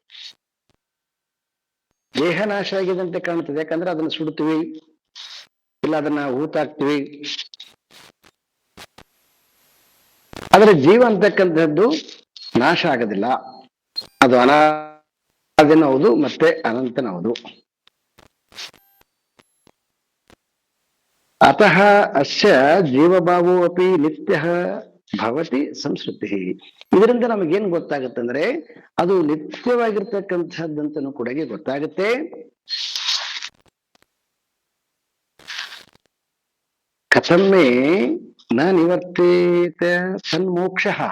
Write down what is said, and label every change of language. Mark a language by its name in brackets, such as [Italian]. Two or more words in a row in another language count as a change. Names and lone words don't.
[Kannada] ದೇಹ ನಾಶ ಆಗಿದೆ ಅಂತ ಕಾಣ್ತದೆ, ಯಾಕಂದ್ರೆ ಅದನ್ನ ಸುಡ್ತೀವಿ, ಇಲ್ಲ ಅದನ್ನ ಹೂತಾಕ್ತಿವಿ. ಆದ್ರೆ ಜೀವ ಅಂತಕ್ಕಂಥದ್ದು ನಾಶ ಆಗೋದಿಲ್ಲ. ಅದು ಅನಾದಿನೌದು ಮತ್ತೆ ಅನಂತನೌದು. [Sanskrit] ಅತಃ ಅಸ್ಯ ಜೀವಭಾವೋ ಅಪಿ ನಿತ್ಯ ಭವತಿ ಸಂಸ್ಕೃತಿ. [Kannada] ಇದರಿಂದ ನಮಗೇನ್ ಗೊತ್ತಾಗುತ್ತಂದ್ರೆ ಅದು ನಿತ್ಯವಾಗಿರ್ತಕ್ಕಂಥದ್ದಂತನೂ ಕೂಡ ಗೊತ್ತಾಗುತ್ತೆ. [Sanskrit] ಕಥಮ್ಮೆ ನ ನಿವರ್ತೇತ ಸನ್ಮೋಕ್ಷ.